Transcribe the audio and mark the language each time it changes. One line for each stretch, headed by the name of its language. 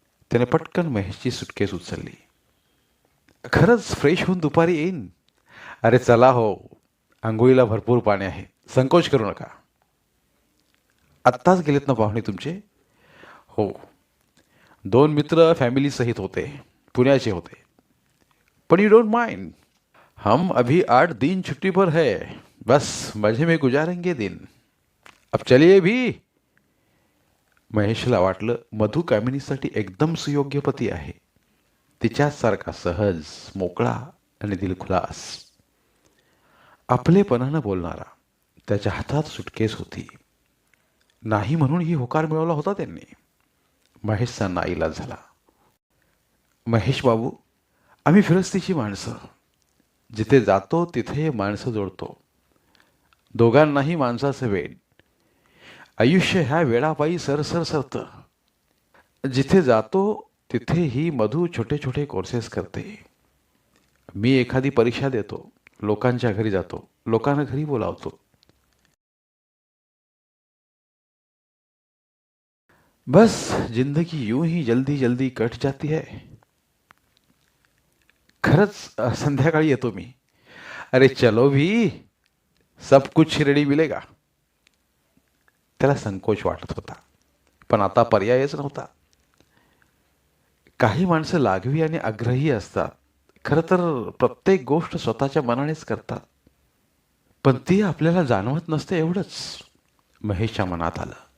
Marathi: त्याने पटकन महेशची सुटकेस उचलली. खरंच फ्रेश होऊन दुपारी येईन. अरे चला हो, आंघोळीला भरपूर पाणी आहे, संकोच करू नका. आत्ताच गेलेत ना पाहुणे तुमचे? हो, 2 मित्र फॅमिली सहित होते, पुण्याचे होते. पण
English: you don't mind,
Hindi: हम अभी 8 दिन छुट्टी पर है, बस मजे में गुजारेंगे दिन. अब चलिए भी.
Marathi: महेशला वाटलं मधु कामिनीसाठी एकदम सुयोग्य पती आहे. तिच्यासारखा सहज, मोकळा आणि दिलखुलास, आपलेपणानं बोलणारा. त्याच्या हातात सुटकेस होती. नाही म्हणून ही होकार मिळवला होता त्यांनी. महेशचा नाईलाज झाला. महेश बाबू, आम्ही फिरस्तीची माणसं. जिथे जातो तिथे माणसं जोडतो. दोघांनाही माणसाचं वेड. आयुष्य ह्या वेळापायी सरसर सरतं. जिथे जातो तिथे ही मधु छोटे छोटे कोर्सेस करते. मी एखादी परीक्षा देतो, लोकांच्या घरी जातो, लोकांना घरी बोलावतो.
Hindi: बस जिंदगी यूं ही जल्दी जल्दी कट जाती है.
Marathi: खरंच संध्याकाळी येतो मी.
Hindi: अरे चलो भी, सब कुछ रेडी मिलेगा.
Marathi: त्याला संकोच वाटत होता, पण आता पर्यायच नव्हता. काही माणसं लागवी आणि आग्रही असतात. खरं तर प्रत्येक गोष्ट स्वतःच्या मनानेच करतात, पण ती आपल्याला जाणवत नसते एवढंच. महेशच्या मनात आलं.